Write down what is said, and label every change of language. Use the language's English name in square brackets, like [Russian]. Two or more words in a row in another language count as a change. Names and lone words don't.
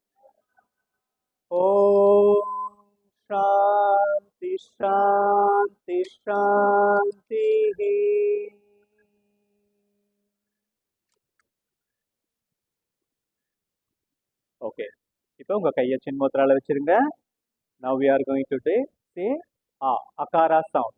[Sanskrit] ओम शांति शांति शान्तिः. [Tamil] ஓகே, இப்போ உங்க கையை சின்முத்திரால வச்சிருங்க. [English] Now we are going to say akara sound.